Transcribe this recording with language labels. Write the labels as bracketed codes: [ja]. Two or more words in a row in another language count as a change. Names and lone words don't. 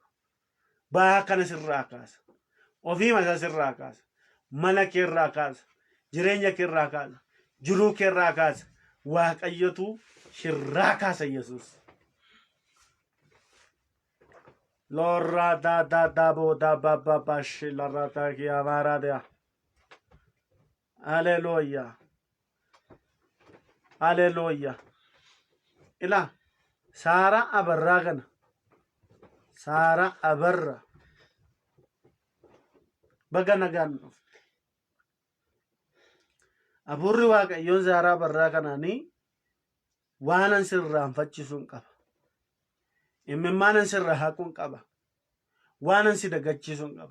[om] Baa kana sirraa kaasa. Ofiima isaa sirraa kaasa. Mana keerraa kaasa. Jireenya keerraa kaasa. Jiruu keerraa kaasa. Waaqayyotu sirraa kaasa Yesuus. Lorra da bo da ba bash la rata ki amara dea. Hallelujah. Hallelujah. Ila Sara abarra kana. Sara abarra. Baga nagaan dhufte. Aburri Waaqayyoon Sara abarraa kanaanii waanan sirraanfachisuun qaba. Imimaanan sirra haquun qaba. Waanan si dagachiisuun qaba.